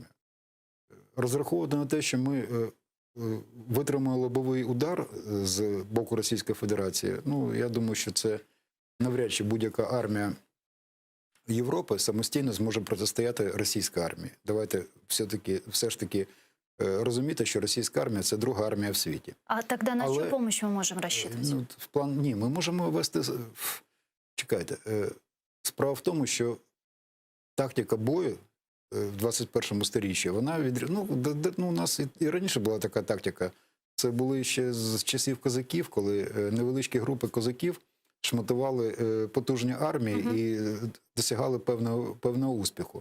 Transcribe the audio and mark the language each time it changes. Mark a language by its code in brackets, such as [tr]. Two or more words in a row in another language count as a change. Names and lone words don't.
[uk] Розраховувати на те, що ми витримали лобовий удар з боку Російської Федерації, ну, я думаю, що це навряд чи будь-яка армія Європи самостійно зможе протистояти російській армії. Давайте все ж таки розуміти, що російська армія – це друга армія в світі. [ru] А тогда на чью помощь мы можем рассчитывать? [uk] Ну, ні, ми можемо вести... Чекайте. Справа в тому, що тактика бою в 21 сторіччі, вона у нас і раніше була така тактика. Це були ще з часів козаків, коли невеличкі групи козаків шматували потужні армії і досягали певного успіху.